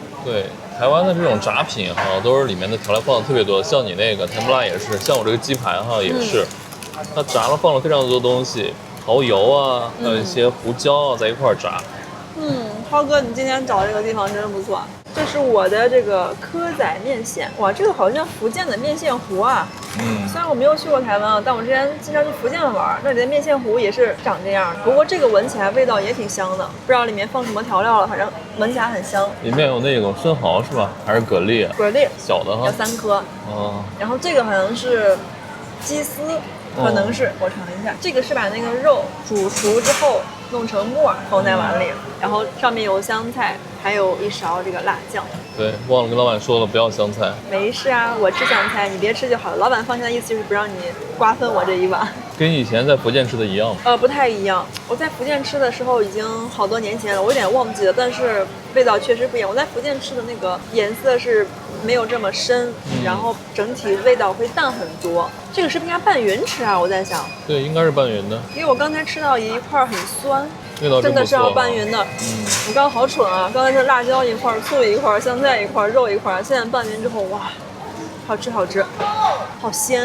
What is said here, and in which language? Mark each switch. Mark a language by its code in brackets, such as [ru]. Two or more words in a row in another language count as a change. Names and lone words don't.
[zh] 對，台灣的這種炸品哈，都是裡面的調料放的特別多，像你那個甜不辣也是，像我這個雞排哈也是，它炸了放了非常多東西，蠔油啊，還有一些胡椒啊在一塊炸。浩哥，你今天找這個地方真的不錯。這是我的這個蚵仔麵線，哇，這個好像福建的麵線糊啊。雖然我沒有去過台灣啊，但我之前經常去福建玩，那裡的麵線糊也是長這樣。不過這個聞起來味道也挺香的，不知道裡面放什麼調料了，反正聞起來很香。裡面有那種生蠔是吧？還是蛤蜊？蛤蜊，小的哈，有3顆。然後這個好像是雞絲，可能是，我嘗一下。這個是把那個肉煮熟之後弄成沫放在碗裡，然後上面有香菜，還有一勺這個辣醬。對，忘了跟老闆說了不要香菜。沒事啊，我吃香菜，你別吃就好了。老闆放下的意思就是不讓你瓜分我這一碗。跟以前在福建吃的一樣嗎？不太一樣。我在福建吃的時候已經好多年前了，我有點忘記了，但是味道確實不一樣。我在福建吃的那個顏色是沒有這麼深，然後整體味道會淡很多。這個是不是應該拌勻吃啊？我在想。對，應該是拌勻的。因為我剛才吃到一塊很酸。味道真的是要拌勻的。我剛剛好蠢啊！剛才是辣椒一塊，醋一塊，香菜一塊，肉一塊，現在拌勻之後，哇，好吃好吃，好鮮。